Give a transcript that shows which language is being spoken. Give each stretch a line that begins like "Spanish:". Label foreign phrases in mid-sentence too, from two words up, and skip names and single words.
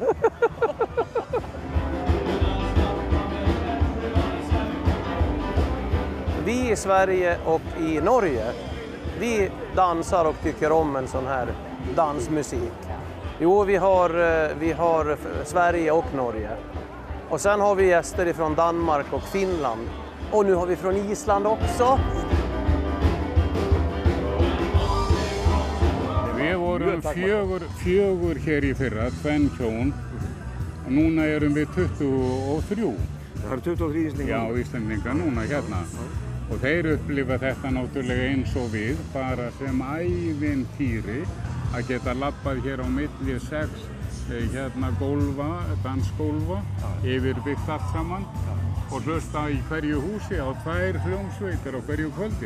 Swedish: Vi i Sverige och i Norge, vi dansar och tycker om en sån här dansmusik. Jo, vi har Sverige och Norge. Och sen har vi gäster från Danmark och Finland. Och nu har vi från Island också.
Icelandic: Við vorum fjögur hér í fyrra, tvenn hjón. Og núna erum við 23. Það eru 23 Íslendingar? Já, Íslendingar núna hérna. Og þeir upplifa þetta náttúrulega eins og við, bara sem ævintýri að geta labbað hér á milli 6 gólfa, dansgólfa, yfirbyggt allt saman og hlusta í hverju húsi á 2 hljómsveitir á hverju kvöldi.